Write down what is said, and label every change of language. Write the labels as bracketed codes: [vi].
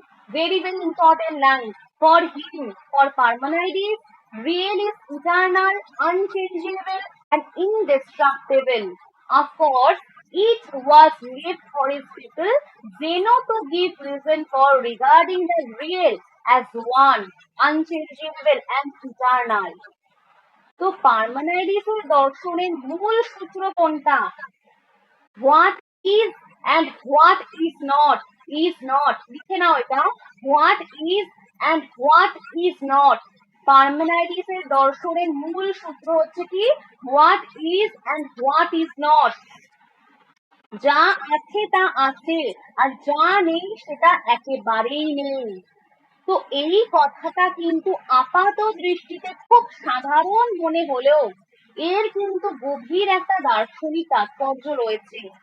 [en] Very very important line. For him, for Parmenides, real is eternal, unchangeable and indestructible. Of course, it was left for his people, Zeno, to give reason for regarding the real as one, unchangeable and eternal. [bn] তো পার্মেনাইডিসের দর্শনের মূল সূত্র কোনটা? [en] What is and what is not [bn] লিখে নাও এটা। [en] What is and what is not. [bn] পার্মেনাইডিসের দর্শনের মূল সূত্র হচ্ছে কি? [en] What is and what is not. [bn] যা আছে তা আছে, আর যা নেই সেটা একেবারেই নেই। তো এই কথাটা কিন্তু আপাত দৃষ্টিতে খুব সাধারণ মনে হলেও এর কিন্তু গভীর একটা দার্শনিক তাৎপর্য রয়েছে।